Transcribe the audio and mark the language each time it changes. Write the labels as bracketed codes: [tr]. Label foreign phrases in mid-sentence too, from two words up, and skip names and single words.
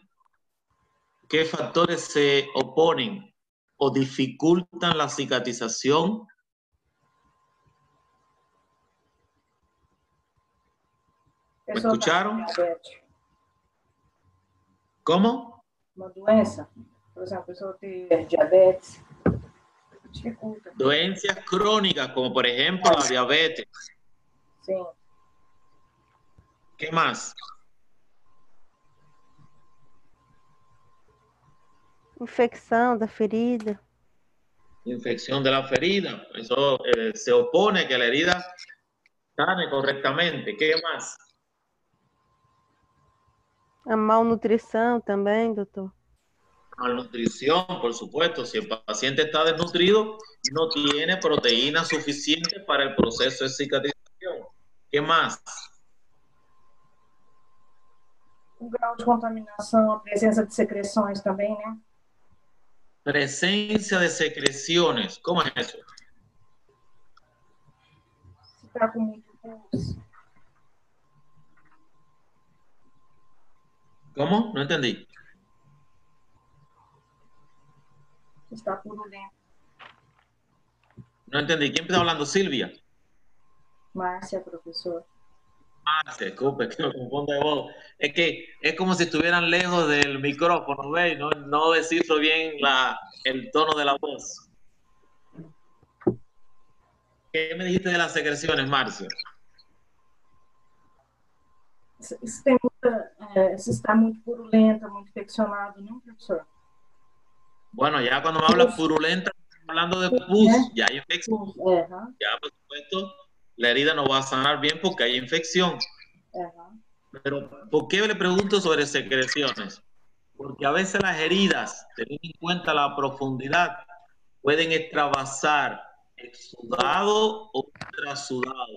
[es] ¿Qué factores se oponen o dificultan la cicatrización? ¿Me escucharon? ¿Cómo? [pt] Uma doença, por exemplo, a pessoa ter diabetes, dificulta. [es] Dolencias crónicas, como por ejemplo la diabetes. Sí. ¿Qué más? [pt] Infecção da ferida. [es] Infección de la ferida. Eso se opone que la herida sane correctamente. ¿Qué más? [pt] A malnutrição também, doutor. [es] Malnutrición, por supuesto. Si el paciente está desnutrido, no tiene proteína suficiente para el proceso de cicatrización. ¿Qué más? [pt] O grau de contaminação, a presença de secreções também, né? [es] Presencia de secreciones. ¿Cómo es eso? [pt] Se está com muito pus. [es] ¿Cómo? No entendí. [pt] Está purulento. [es] No entendí. ¿Quién está hablando? Silvia. [pt] Márcia, professor. [es] Márcia, disculpe que me confunda de voz. Es que es como si estuvieran lejos del micrófono, ¿veis? No descifro bien el tono de la voz. ¿Qué me dijiste de las secreciones, Márcia? [pt] Se está muito purulenta, muito infeccionado, não, professor? [es] Bueno, ya cuando me hablas purulenta, estamos hablando de pus, ya hay infección. Ya, por supuesto, la herida no va a sanar bien porque hay infección. Pero, ¿por qué le pregunto sobre secreciones? Porque a veces las heridas, teniendo en cuenta la profundidad, pueden extravasar exudado o trasudado.